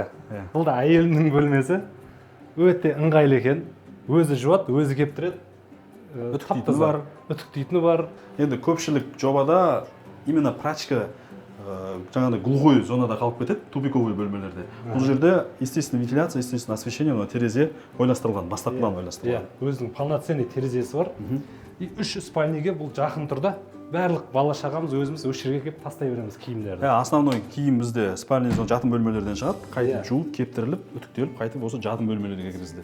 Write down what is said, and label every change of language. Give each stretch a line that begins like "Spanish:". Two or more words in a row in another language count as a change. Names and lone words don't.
Kazakh: Бұл да әйелінің бөлмесі. Өте ыңғайлы екен. Өзі жуады, өзі кептіреді. Үтіктейтіні бар. Енді көпшілік жобада именно прачка жаңағыдай глухой зонада қалып кетеді, тупиковый бөлмелерде. Бұл жерде
Russian: естественная вентиляция, естественное освещение,
Kazakh: терезе ойластырылған, бастапқыдан ойластырылған. Өзінің полноценный терезесі бар. И 3 спальняге бұл жақын тұрда. Барлық бала шағамыз өзіміз өз жерге келіп тастай береміз киімдерді. Основной киім бізде спальня жатын бөлмелерден шығады, қайтып жуып, кептіріліп, үтіктеліп, қайтып осы жатын бөлмелерге кіргізді.